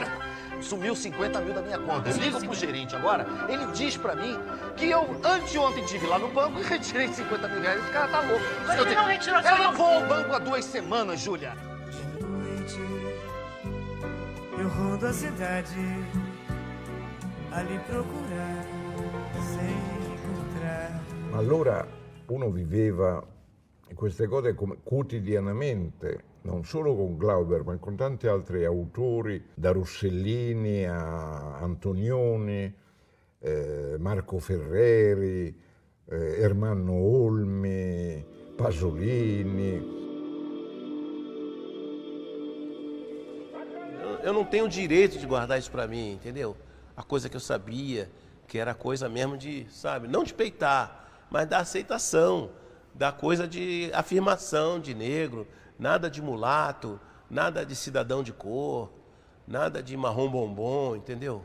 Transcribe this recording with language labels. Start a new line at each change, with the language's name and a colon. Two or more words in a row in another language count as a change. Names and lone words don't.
Portuguese: Sumiu 50 mil da minha conta. Eu ligo pro gerente agora, ele diz pra mim que eu anteontem estive lá no banco e retirei 50 mil reais. Esse cara tá louco. Mas ele não retirou. Eu não vou ao banco há 2 semanas, Júlia. De noite, eu rodo a cidade, ali procurar, sem encontrar.
Italian: Allora uno viveva queste cose quotidianamente, non solo con Glauber, ma con tanti altri autori, da Rossellini a Antonioni, Marco Ferreri, Ermanno Olmi, Pasolini.
Portuguese: Eu não tenho o direito de guardar isso pra mim, entendeu? A coisa que eu sabia, que era a coisa mesmo de, sabe, não de peitar, mas da aceitação, da coisa de afirmação de negro, nada de mulato, nada de cidadão de cor, nada de marrom bombom, entendeu?